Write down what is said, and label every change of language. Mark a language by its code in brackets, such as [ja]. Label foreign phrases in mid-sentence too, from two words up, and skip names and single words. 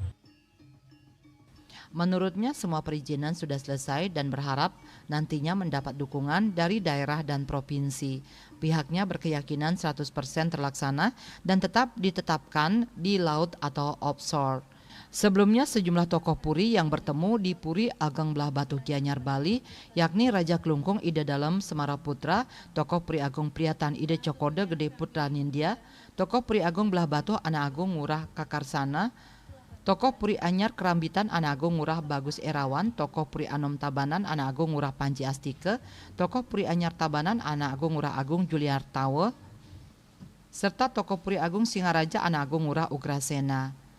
[id] Menurutnya semua perizinan sudah selesai dan berharap nantinya mendapat dukungan dari daerah dan provinsi. Pihaknya berkeyakinan 100% terlaksana dan tetap ditetapkan di laut atau offshore. Sebelumnya sejumlah tokoh Puri yang bertemu di Puri Ageng Belah Batu Gianyar Bali, yakni Raja Klungkung Ida Dalem Semara Putra, tokoh Puri Agung Priatan Ida Cokode Gede Putra Nindya, tokoh Puri Agung Belah Batu Anak Agung Ngurah Kakarsana, tokoh Puri Anyar Kerambitan Anak Agung Ngurah Bagus Erawan, tokoh Puri Anom Tabanan Anak Agung Ngurah Panji Astike, tokoh Puri Anyar Tabanan Anak Agung Ngurah Agung Juliar Tawe, serta tokoh Puri Agung Singaraja Anak Agung Ngurah Ugrasena.